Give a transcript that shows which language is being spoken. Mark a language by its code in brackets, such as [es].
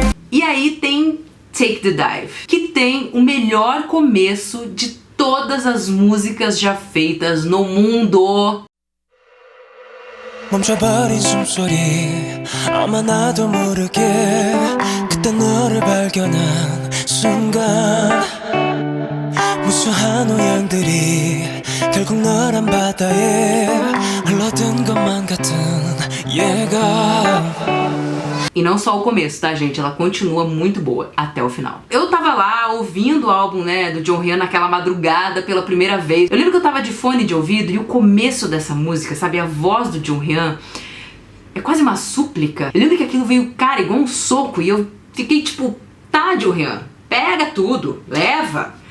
[pt] E aí tem Take the Dive, que tem o melhor começo de todas as músicas já feitas no mundo. [ko] 멈춰버린 숨소리 아마 나도 모르게 그때 너를 발견한 순간 무수한 오양들이 결국 너란 바다에 흘러든 것만 같은 예감. [pt] E não só o começo, tá, gente? Ela continua muito boa até o final. Eu tava lá ouvindo o álbum, né, do Jonghyun naquela madrugada pela primeira vez. Eu lembro que eu tava de fone de ouvido e o começo dessa música, sabe? A voz do Jonghyun é quase uma súplica. Eu lembro que aquilo veio, cara, igual um soco e eu fiquei tipo, tá, Jonghyun, pega tudo, leva.